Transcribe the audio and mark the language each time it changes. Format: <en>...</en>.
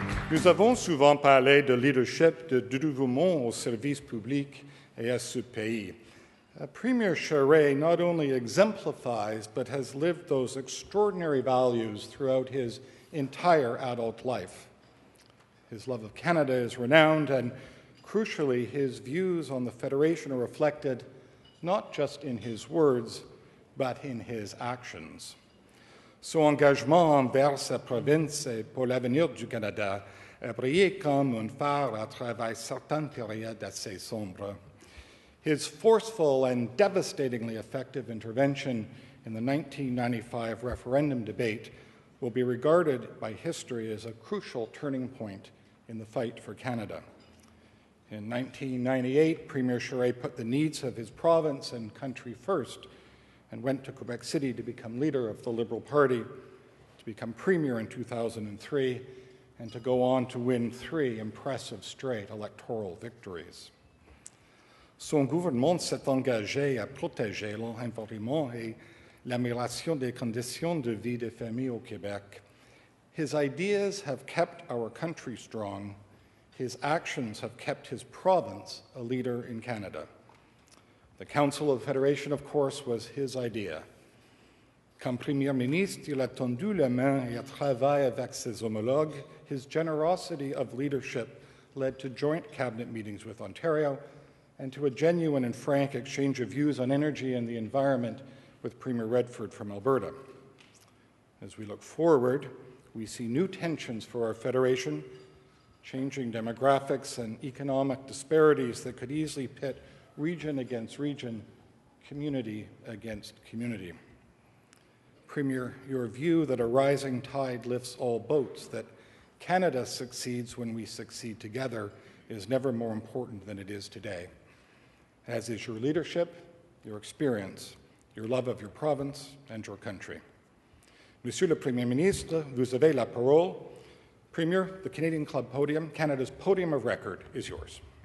<fr>Nous avons souvent parlé de leadership, de dévouement au service public et à ce pays.</fr> <en>Premier Charest not only exemplifies but has lived those extraordinary values throughout his entire adult life. His love of Canada is renowned, and crucially, his views on the Federation are reflected not just in his words, but in his actions.</en> <fr>Son engagement envers sa province et pour l'avenir du Canada a brillé comme un phare à travers certaines périodes assez sombres.</fr> <en>His forceful and devastatingly effective intervention in the 1995 referendum debate will be regarded by history as a crucial turning point in the fight for Canada. In 1998, Premier Charest put the needs of his province and country first and went to Quebec City to become leader of the Liberal Party, to become Premier in 2003, and to go on to win 3 impressive straight electoral victories.</en> <fr>Son gouvernement s'est engagé à protéger l'environnement et l'amélioration des conditions de vie des familles au Québec.</fr> <en>His ideas have kept our country strong. His actions have kept his province a leader in Canada. The Council of Federation, of course, was his idea.</en> <fr>Comme Premier ministre, il a tendu la main et a travaillé avec ses homologues.</fr> <en>His generosity of leadership led to joint cabinet meetings with Ontario and to a genuine and frank exchange of views on energy and the environment with Premier Redford from Alberta. As we look forward, we see new tensions for our Federation, changing demographics and economic disparities that could easily pit region against region, community against community. Premier, your view that a rising tide lifts all boats, that Canada succeeds when we succeed together, is never more important than it is today, as is your leadership, your experience, your love of your province and your country.</en> <fr>Monsieur le Premier Ministre, vous avez la parole.</fr> <en>Premier, the Canadian Club podium, Canada's podium of record, is yours.</en>